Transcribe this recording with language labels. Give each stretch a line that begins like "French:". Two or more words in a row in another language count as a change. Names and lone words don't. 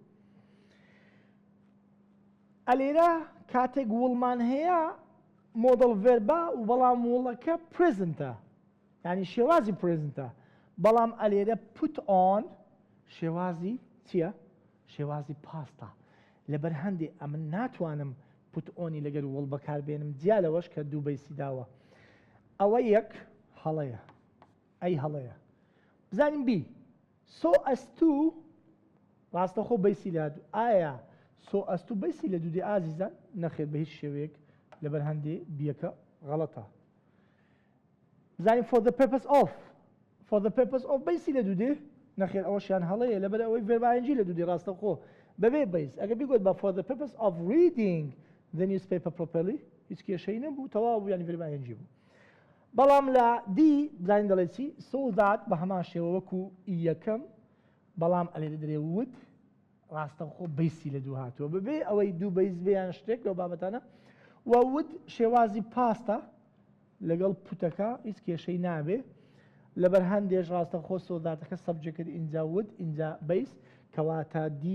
Central Kurdish: ئەلێرە کاتێک وڵمان هەیە
English: modal verb
Central Kurdish: و بەڵام وڵەکە پرزنتە یعنی شێوازی پرزنتە بەڵام ئەلێرە
English: put on
Central Kurdish: شێوازی چییە؟ شێوازی پاستە لەبەر هەندێ ئەمن ناتوانم
English: put on
Central Kurdish: ی لەگەر وڵ بەکاربێنم جیا لەوەش کە دوو بەیسی داوە ئەوە یەک هەڵەیە ئەی هەڵەیە بزانین بی
English: so as to
Central Kurdish: ڕاستەخۆ بەیسی لادو ئایا
English: so as to
Central Kurdish: بەیسی لە دوودێ ئازیزان نەخێت بە هیچ شێوەیەک لەبەر هەندێ بیەکە غەڵەتە بزانین
English: for the purpose
Central Kurdish: of بەیسی لە دوودێ نەخێت ئەوەشیان هەڵەیە لەبەر ئەوەی
English: verb ing
Central Kurdish: لە دوودێ ڕاستەخۆ بەبێ بەیس ئەگە بیگوت بە
English: for the purpose of reading the newspaper properly
Central Kurdish: هیچ کێشەی نەبوو تەواو بوو ینی
English: verb ing
Central Kurdish: بوو بەڵام لە دی بزانین دەڵێ چی
English: so that
Central Kurdish: بە هەمان شێوە وەکو یەکەم بەڵام ئەلێرە دەرێ وت ڕاستەخۆ بەیسی لە دوو هاتووە ببێ ئەوەی دوو بەیس بێیان شتێک لەو بابەتانە و وت شێوازی پاستە لەگەڵ پوتەکە هیچ کێشەی نابێ لەبەر هەندێش ڕاستەخۆ سۆداتەکە سەبجەکت ئینجا وت ئینجا بەیس کەواتە دی